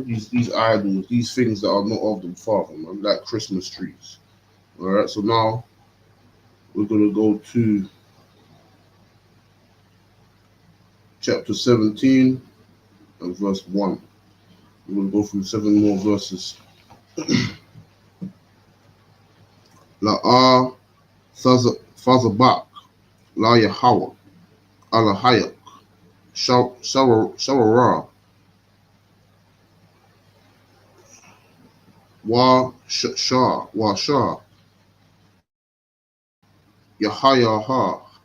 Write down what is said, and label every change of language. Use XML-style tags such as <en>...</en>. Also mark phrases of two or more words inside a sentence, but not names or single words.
<en>These idols, these things that are not of the Father, man, like Christmas trees. All right, so now we're going to go to chapter 17 and verse 1. We're going to go through 7 more verses. La'ah Fazabak, La Yahweh, Alahayak, Shawarah, Wa Shah, Yahayaha,</en>